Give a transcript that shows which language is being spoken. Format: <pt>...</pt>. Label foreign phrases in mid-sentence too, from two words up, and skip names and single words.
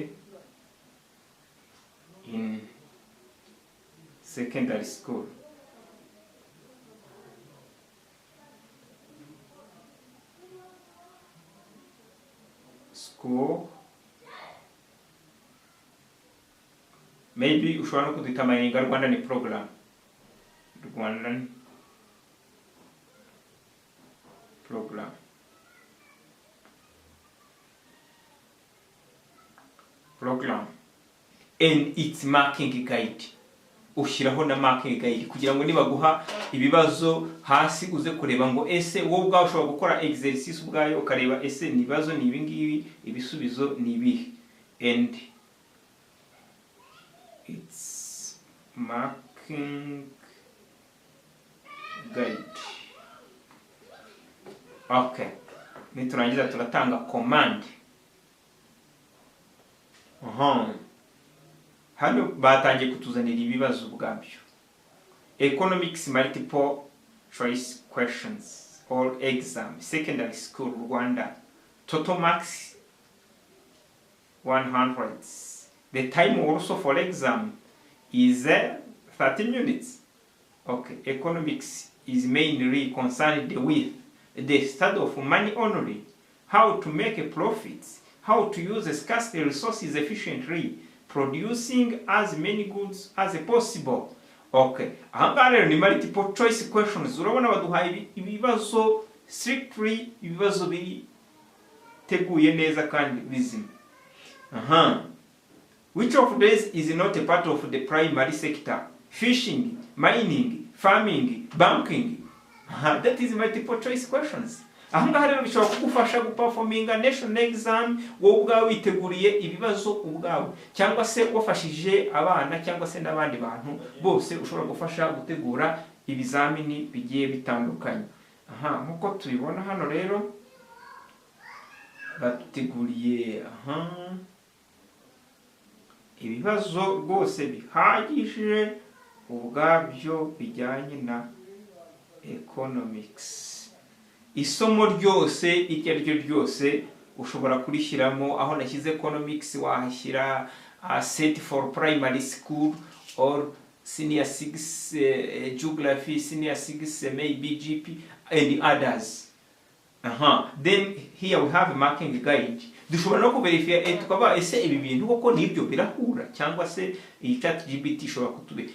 <en>in secondary school. school, maybe</en> <rw>ushobora no kudetermininga Rwanda ni</rw> <en>program, Rwandan program, and its marking guide.</en> <rw>Ushyiraho na</rw> <en>marking guide</en> <rw>kugira ngo nibaguha ibibazo hasi uze kureba ngo ese wowe ubwawe ushobora gukora exercise ubwayo ukareba ese nibazo ni ibingibi, ibisubizo ni ibihe, and its marking guide. Okay, niturangiza turatanga command. Hano batangiye kutuzanira ibibazo bwabyo.</rw> <en>Economics multiple choice questions or exam, secondary school Rwanda, total marks 100. The time also for exam is 30 minutes. Okay, economics is mainly concerned with the study of money only, how to make a profit, how to use scarce resources efficiently, producing as many goods as possible.</en> <rw>Okay, ahangaha rero ni</rw> <en>multiple choice questions.</en> <rw>Urabona baduhaye ibibazo strictly, ibibazo biteguye neza kandi bizima.</rw> <en>Which of these is not a part of the primary sector? Fishing, mining, farming, banking. That is multiple choice questions.</en> <rw>Ahangaha rero bishobora kugufasha guperforminga</rw> <en>national exam</en> <rw>wowe ubwawe witeguriye ibibazo ubwawe, cyangwa se wafashije abana cyangwa se n'abandi bantu bose ushobora gufasha gutegura ibizamini bigiye bitandukanye. Nkuko tubibona hano rero bateguriye ibibazo rwose bihagije ubwabyo bijyanye na economics. Isomo ryose iryo ari ryo ryose ushobora kurishyiramo. Aho nashyize economics wahashyira</rw> <en>set for primary school or senior 6 geography, senior 6 maybe GP and others. Then here we have a marking guide.</en> <rw>Dushobora no kuverifya tukaba ese ibi bintu koko nibyo birahura cyangwa se iyi ChatGPT ishobora kutubeshya.</rw>